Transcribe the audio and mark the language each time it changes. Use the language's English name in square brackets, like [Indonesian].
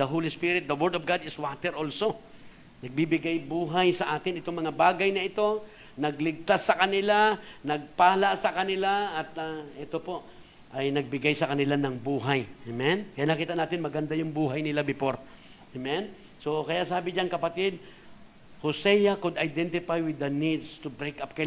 [English] The Holy Spirit, the Word of God is water also. [Filipino] Nagbibigay buhay sa atin itong mga bagay na ito, nagligtas sa kanila, nagpala sa kanila, at ito po ay nagbigay sa kanila ng buhay. Amen? Kaya nakita natin maganda yung buhay nila before. Amen? So, kaya sabi diyan kapatid, [English] Hosea could identify with the needs to break up.